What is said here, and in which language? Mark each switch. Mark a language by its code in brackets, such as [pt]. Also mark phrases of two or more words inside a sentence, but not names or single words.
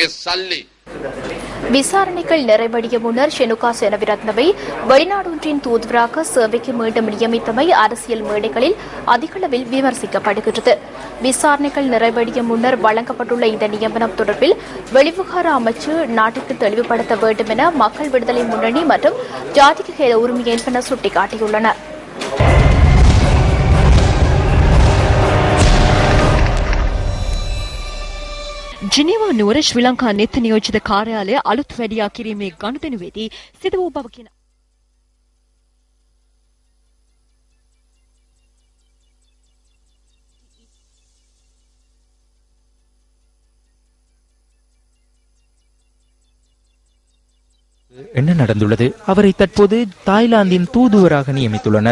[ta] விசாரணைகள் நிறைவடைய முன்னர் ஷெனுகா செனவிரத்னவை வெளிநாடொன்றின் தூதுவராக சேவைக்கு மீண்டும் நியமித்தமை அரசியல் மேடைகளில் அதிகளவில் விமர்சிக்கப்படுகிறது. விசாரணைகள் நிறைவடைய முன்னர் வழங்கப்பட்டுள்ள இந்த நியமனம் தொடர்பில் வெளிவிவகார அமைச்சு நாட்டிற்கு தெளிவுபடுத்த வேண்டும் என மக்கள் விடுதலை முன்னணி மற்றும் ஜாதிக உரிமை என்பன சுட்டிக்காட்டியுள்ளனர். [si] ජිනීවා නුවර ශ්‍රී ලංකා නෙත් නියෝජිත කාර්යාලය අලුත් වැඩියා කිරීමේ ගනුදෙනුවේදී සිදු වූ බව කියන [ta] என்ன நடந்துள்ளது? அவரை தற்போது தாய்லாந்தின் தூதுவராக நியமித்துள்ளனர்.